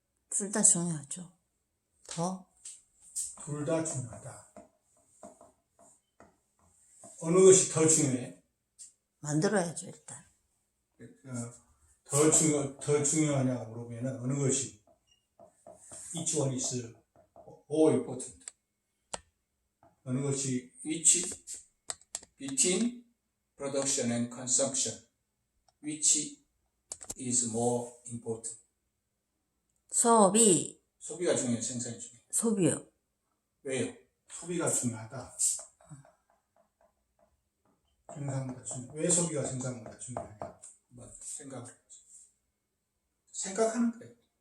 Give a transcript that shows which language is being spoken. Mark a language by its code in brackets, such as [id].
[ko] 둘 다 중요하죠. 둘 다 중요하다. 어느 것이 더 중요해? 만들어야죠, 일단. 더 중요하냐고 물어보면 어느 것이? [en] Each one is more important. [ko] 어느 것이 [en] which between production and consumption, which is more important? [ko] 소비가 중요해요, 생산이 중요해요. 소비요. 왜요? 소비가 중요하다. 생산보다 중요해. 왜 소비가 생산보다 중요하냐? 한번 생각하는 거예요.